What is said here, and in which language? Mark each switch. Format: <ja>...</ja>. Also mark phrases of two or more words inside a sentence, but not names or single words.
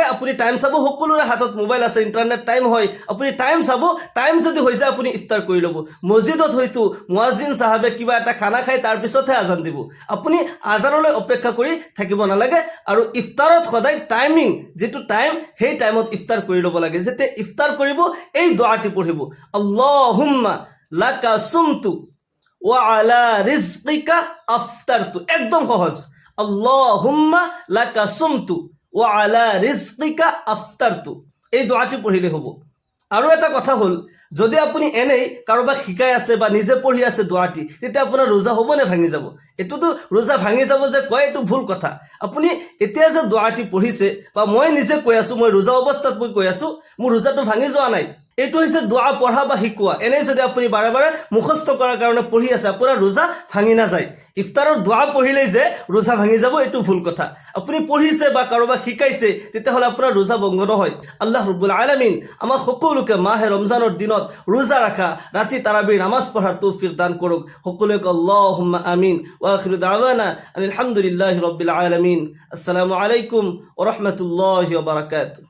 <as>আপুনি টাইম চাব, সকলোৰে হাতত মোবাইল আছে, ইণ্টাৰনেট টাইম হয়, আপুনি টাইম চাব, টাইম যদি হৈ যায় আপুনি ইফতাৰ কৰি ল'ব। মছজিদত হয়তো মুয়াজ্জিন চাহাবে কিবা এটা খানা খাই তাৰপিছতহে আজান দিব, আপুনি আজানলৈ অপেক্ষা কৰি থাকিব নালাগে। আৰু ইফতাৰত সদায় টাইমিং, যিটো টাইম, সেই টাইমত ইফতাৰ কৰি ল'ব লাগে। যেতিয়া ইফতাৰ কৰিব এই দোৱাটি পঢ়িব,</as> <ar>اللهم لك صمت وعلى رزقك أفطرت.</ar> <as>একদম সহজ,</as> <ar>اللهم لك صمت وعلى رزقك أفطرت,</ar> <as>এই দোৱাটি পঢ়িলে হ'ব। আৰু এটা কথা হ'ল, যদি আপুনি এনেই কাৰোবাক শিকাই আছে বা নিজে পঢ়ি আছে দোৱাটি, তেতিয়া আপোনাৰ ৰোজা হ'ব নে ভাঙি যাব? এইটোতো ৰোজা ভাঙি যাব যে কয়, এইটো ভুল কথা। আপুনি এতিয়া যে দোৱাটি পঢ়িছে বা মই নিজে কৈ আছোঁ, মই ৰোজা অৱস্থাত মই কৈ আছোঁ, মোৰ ৰোজাটো ভাঙি যোৱা নাই। এইটো হৈছে দোৱা পঢ়া বা শিকোৱা। এনেই যদি আপুনি বাৰে বাৰে মুখস্থ কৰাৰ কাৰণে পঢ়ি আছে, আপোনাৰ ৰোজা ভাঙি নাযায়। ইফতাৰৰ দোৱা পঢ়িলেই যে ৰোজা ভাঙি যাব, এইটো ভুল কথা। আপুনি পঢ়িছে বা কাৰোবাক শিকাইছে, তেতিয়াহ'লে আপোনাৰ ৰোজা ভংগ নহয়।</as> <ar>الله رب العالمين</ar> <as>আমাক সকলোকে মাহে ৰমজানৰ দিনত ৰোজা ৰাখা, ৰাতি তাৰাবিৰ নামাজ পঢ়াৰ তৌফিক দান কৰক।</as> <ar>সকলোকে اللهم آمين. وآخر دعوانا الحمد لله رب العالمين. السلام عليكم ورحمة الله وبركاته.</ar>